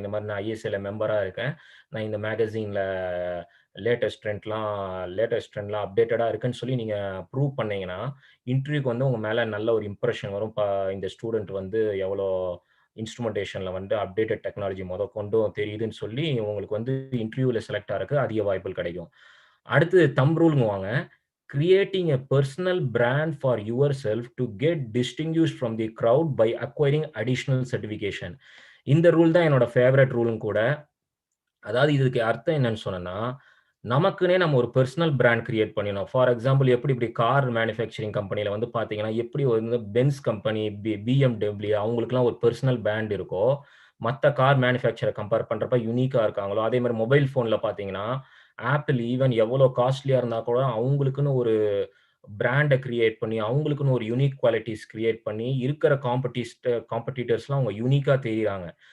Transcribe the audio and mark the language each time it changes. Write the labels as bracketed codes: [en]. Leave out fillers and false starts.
[ta] இந்த மாதிரி நான் ISAல மெம்பரா இருக்கேன். நான் இந்த மேகசின்ல லேட்டஸ்ட் ட்ரெண்ட்லாம் அப்டேட்டடா இருக்குன்னு சொல்லி நீங்க ப்ரூவ் பண்ணீங்கன்னா, இன்டர்வியூக்கு வந்து உங்க மேல நல்ல ஒரு இம்ப்ரெஷன் வரும். இந்த ஸ்டூடெண்ட் வந்து எவ்வளோ இன்ஸ்ட்ருமென்டேஷன்ல வந்து அப்டேட்டட் டெக்னாலஜி மொதற்கொண்டும் தெரியுதுன்னு சொல்லி உங்களுக்கு வந்து இன்டர்வியூல செலக்ட் ஆறதுக்கு அதிக வாய்ப்புகள் கிடைக்கும். அடுத்து thumb ரூல்ங்குவாங்க. [en] Creating a personal brand for yourself to get distinguished from the crowd by acquiring additional certification. [ta] இந்த ரூல் தான் என்னோட ஃபேவரட் ரூலும் கூட. அதாவது இதுக்கு அர்த்தம் என்னன்னு சொன்னேன்னா, நமக்குன்னே நம்ம ஒரு பெர்சனல் பிராண்ட் கிரியேட் பண்ணிடணும். ஃபார் எக்ஸாம்பிள் எப்படி கார் மேனுஃபேக்சரிங் கம்பெனில வந்து பார்த்தீங்கன்னா, எப்படி வந்து பென்ஸ் கம்பெனி, BMW அவங்களுக்குலாம் ஒரு பெர்சனல் பிராண்ட் இருக்கோ, மத்த கார் மேனுஃபேக்சரர் கம்பேர் பண்றப்ப யூனிக்கா இருக்காங்களோ, அதே மாரி மொபைல் ஃபோன்ல பார்த்தீங்கன்னா, ஆப்பிள் ஈவன் எவ்வளோ காஸ்ட்லியா இருந்தா கூட அவங்களுக்குன்னு ஒரு பிராண்ட கிரியேட் பண்ணி, அவங்களுக்குன்னு ஒரு யூனிக் குவாலிட்டிஸ் கிரியேட் பண்ணி, இருக்கிற காம்படிட்டர்ஸ்லாம் அவங்க யூனிக்கா தெரியிறாங்க.